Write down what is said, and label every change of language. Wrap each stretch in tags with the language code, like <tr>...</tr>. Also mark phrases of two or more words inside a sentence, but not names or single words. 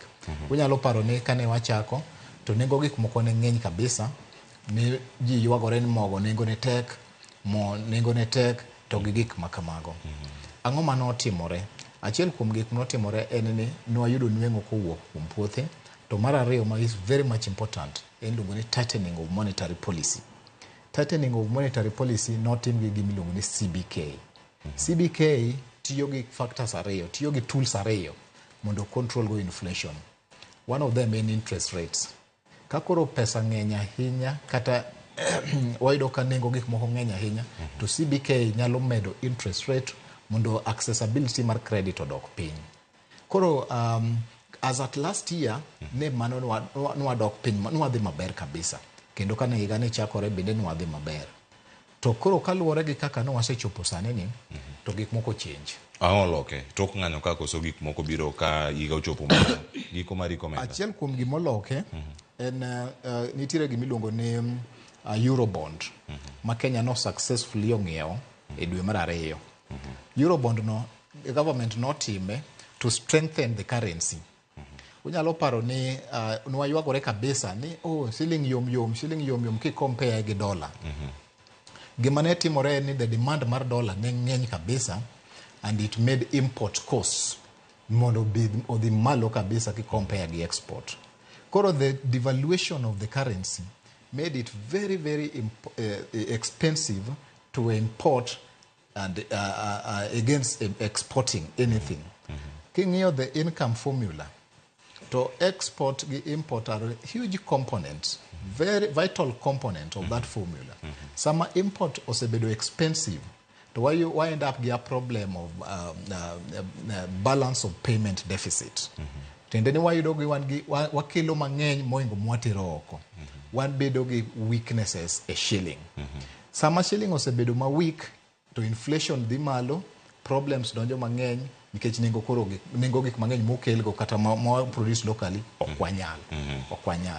<luo>Unyalo paro ni kane wachako to nengo gik moko ne ng'eny kabisa, ni ji ywagore ni mogo nengo ne tek, mo nengo ne tek to gi gik makamago. Ang'o mano otimore? Achiel kuom gik notimore en ni nwayudo nweng'o kowuok kuom puothe. To mar ariyo ma</luo> <en>is very much important</en> <luo>en luongo ni</luo> <en>tightening of monetary policy. Tightening of monetary policy</en> <luo>notim gi gimiluongo ni CBK. CBK tiyo gi factors ariyo, tiyo gi tools ariyo mondo control go inflation.</luo> <en>One of them in interest rates.</en> <luo>Kakoro pesa ng'eny ahinya kata wayudo ka nengo gik moko ng'eny ahinya, to CBK nyalo medo</luo> <en>interest rate</en> <luo>mondo accessibility mar credit odok piny. Koro</luo> <en>as at last year</en> <luo>ne mano nwadok piny, nwadhi maber kabisa, kendo kane higa ni chakore bende nwadhi maber. To koro kaluwore gi kaka wasechopo sani ni to gik moko change. Loke tok ng'anyo ka koso gik moko biro ka higa ochopo malo giko mari komenta. Achiel kuom gimoloke en nitiere gimiluongo ni Eurobond ma Kenya no successfully ong'iewo e dwe mar ariyo.</luo> <en>Eurobond no the government notime to strengthen the currency.</en> <luo>Unyalo paro ni nwaywagore kabisa ni shilling yom ki compare gi dollar. Gima ne timore ni</luo> <en>the demand</en> <luo>mar dollar ne ng'eny kabisa,</luo> <en>and it made import costs</en> <luo>mondo odhi malo kabisa ki</luo> <en>compare gi export. Koro the devaluation of the currency made it very very expensive to import and against exporting anything. King'iyo the income formula, to export and import are huge components, very vital component of that formula. Some import osebedo expensive, to why you end up with a problem of balance of payment deficit.</en> <luo>Tendeni</luo> <en>why you don't</en> <luo>wakilo mang'eny moingo mwatiro oko. One bedo gi weaknesses a shilling. Sama shilling osebedo ma weak to inflation dhi malo, problems donjo mang'eny nikech nengo gik mang'eny mokel go kata mo produce locally okwanyal.</luo>